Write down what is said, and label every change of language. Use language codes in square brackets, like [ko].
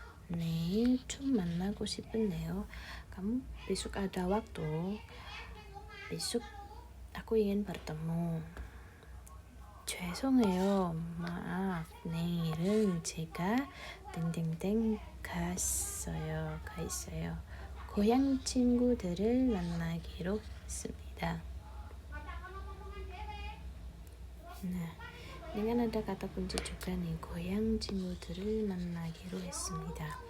[ko] 내일 좀 만나고 싶은데요. [id] Kamu besok ada waktu? Besok aku ingin bertemu. [ko] 죄송해요. maaf. 내일은 제가 땡땡땡 가 있어요. 고향 친구들을 만나기로 했습니다. [id] Nah, ini kan ada kata kunci juga nih, [ko] 고향 친구들을 만나기로 했습니다.